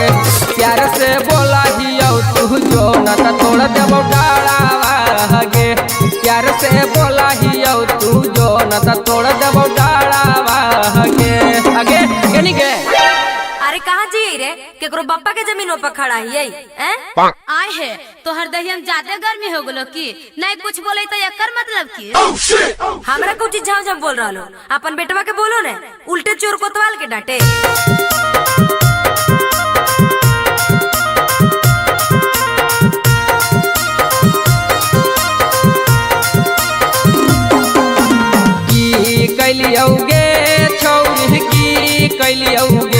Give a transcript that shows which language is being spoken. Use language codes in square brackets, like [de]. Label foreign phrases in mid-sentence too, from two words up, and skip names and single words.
[mag] प्यार से बोला हियो तू जो न त तोड़ देबो डाढ़ावा गे। प्यार से बोला हियो तू जो न त तोड़ देबो डाढ़ावा गे। आगे केनी गे? अरे कहाँ जी रे, केकरो बापा के जमीन पर खड़ा है? आए है तोहर दहियम ज्यादा गर्मी हो गलो की नहीं कुछ बोले तो एकर मतलब की? हमरा कुछ झाव झाव बोल रहा लो, अपन बेटवा के बोलो ने, उल्टे चोर कोतवाल के डांटे। की कैलियोगे छौरी की कैलियोगे?